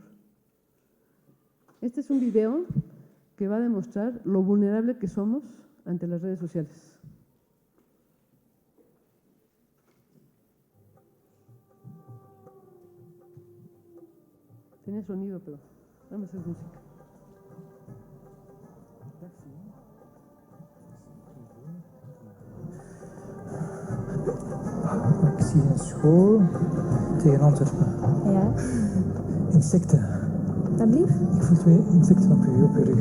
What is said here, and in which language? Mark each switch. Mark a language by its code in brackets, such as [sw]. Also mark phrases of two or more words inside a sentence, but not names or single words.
[es] Este es un video que va a demostrar lo vulnerable que somos ante las redes sociales. Tenía sonido, pero vamos a hacer música. [nl] Ik zie een school tegen Antwerpen. Ja, Insecten. dat blieft? Ik voel twee insecten op je rug.